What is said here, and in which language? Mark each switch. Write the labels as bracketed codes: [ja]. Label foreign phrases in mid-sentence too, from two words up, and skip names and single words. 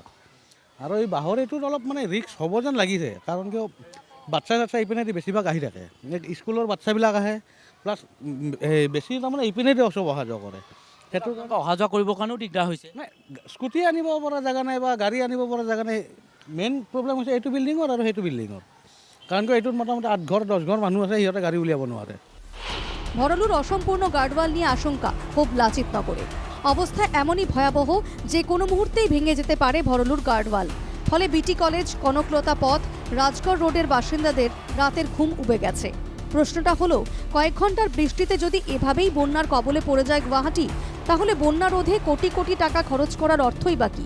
[as] আৰু এই বাঁহৰ এইটোত অলপ মানে ৰিস্ক হ'ব যেন লাগিছে, কাৰণ কিয় বাচ্ছা ইপিনেদি বেছিভাগ আহি থাকে, স্কুলৰ বাচ্ছাবিলাক আহে, প্লাছ বেছি তাৰমানে ইপিনেদি অহা যোৱা কৰে। সেইটো অহা যোৱা কৰিবৰ কাৰণেও দিগদাৰ হৈছে। নাই, স্কুটি আনিব পৰা জেগা নাই বা গাড়ী আনিব পৰা জেগা নাই। [en] main problem [as] হৈছে এইটো বিল্ডিঙৰ আৰু সেইটো বিল্ডিঙৰ, কাৰণ কি এইটোত মোটামুটি 8 ঘৰ 10 ঘৰ মানুহ আছে, সিহঁতে গাড়ী উলিয়াব নোৱাৰে। [bn] ভরলুর অসম্পূর্ণ গার্ডওয়াল নিয়ে আশঙ্কা খুব লাচিত নগরে। অবস্থা এমনই ভয়াবহ যে কোনো মুহূর্তেই ভেঙে যেতে পারে ভরলুর গার্ডওয়াল। ফলে বিটি কলেজ, কনকলতা পথ, রাজগড় রোডের বাসিন্দাদের রাতের ঘুম উবে গেছে। প্রশ্নটা হলো, কয়েক ঘন্টার বৃষ্টিতে যদি এভাবেই বন্যার কবলে পড়ে যায় গুয়াহাটি, তাহলে বন্যা রোধে কোটি কোটি টাকা খরচ করার অর্থই বা কি?